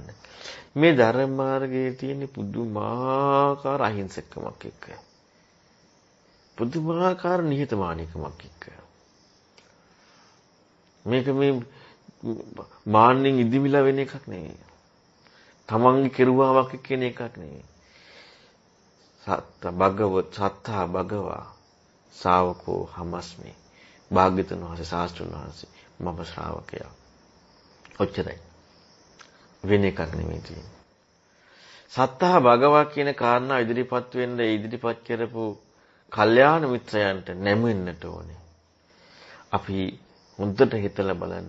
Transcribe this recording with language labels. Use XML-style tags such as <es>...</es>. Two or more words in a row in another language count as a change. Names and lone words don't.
<si>මේ ධර්ම මාර්ගයේ තියෙන පුදුමාකාර අහිංසකකමක් එක්ක. පුදුමාකාර නිහතමානීකමක් එක්ක. මේක මේ මාන්නෙන් ඉදිමිලා වෙන එකක් නෙවෙයි. තමන්ගේ කෙරුවාවක් කියන එකක් නෙවෙයි.</si> <pi>සත්තා භගවා ශාවකෝ හමස්මි.</pi> <si>භාග්‍යවතුන් වහන්සේ ශාස්ත්‍රඥ වහන්සේ මම ශ්‍රාවකයා. ඔච්චරයි. වෙන එකක් නෙමෙයි තියෙන්නේ.</si> <pi>සත්තා භගවා</pi> <si>කියන කාරණා ඉදිරිපත් වෙන්න ඉදිරිපත් කරපු කල්යාණ මිත්‍රයන්ට නැමෙන්නට ඕනේ. අපි හොඳට හිතලා බලන්න.</si>